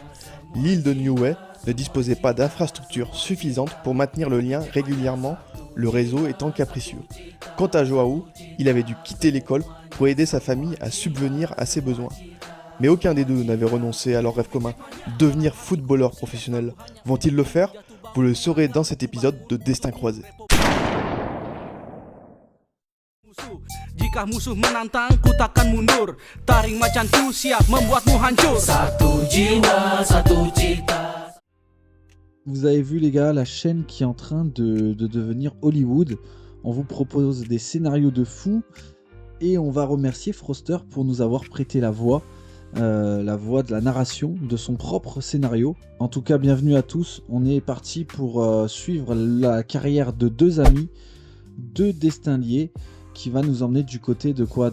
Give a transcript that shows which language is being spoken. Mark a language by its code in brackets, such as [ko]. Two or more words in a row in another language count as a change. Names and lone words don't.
[fr] L'île de Niue ne disposait pas d'infrastructures suffisantes pour maintenir le lien régulièrement, le réseau étant capricieux. Quant à Joao, il avait dû quitter l'école pour aider sa famille à subvenir à ses besoins. Mais aucun des deux n'avait renoncé à leur rêve commun, devenir footballeur professionnel. Vont-ils le faire ? Vous le saurez dans cet épisode de Destin croisé. [id] Jika musuh menantang, ku takkan mundur. Taring macanku siap membuatmu hancur. Satu jiwa, satu cita. [fr] Vous avez vu les gars, la chaîne qui est en train de devenir Hollywood. On vous propose des scénarios de fou. Et on va remercier Froster pour nous avoir prêté la voix de la narration de son propre scénario. En tout cas, bienvenue à tous. On est parti pour suivre la carrière de deux amis, deux destins liés, qui va nous emmener du côté de quoi ?